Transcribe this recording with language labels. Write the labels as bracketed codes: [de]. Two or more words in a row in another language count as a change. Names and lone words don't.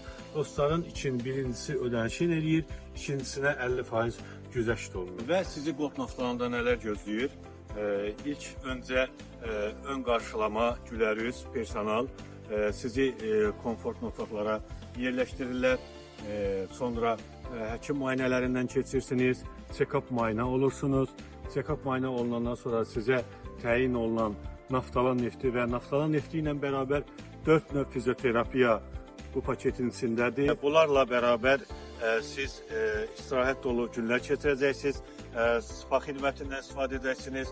[az] Dostların için birincisi ödənişini eləyir, ikincisinə 50% güzəşt olunur. Və sizi Gold Naftalanda nələr gözləyir? İlk öncə ön qarşılama, gülərüz, personal sizi komfortlu otaqlara yerləşdirirlər. Sonra həkim müayinələrindən keçirsiniz, check-up müayinə olursunuz. Check-up müayinə olunandan sonra sizə təyin olunan Naftalan nefti və Naftalan nefti ilə bərabər 4 növ fizioterapiya bu paketin içindədir. Bunlarla bərabər siz istirahət dolu günlər keçirəcəksiniz, spa xidmətindən istifadə edəcəksiniz.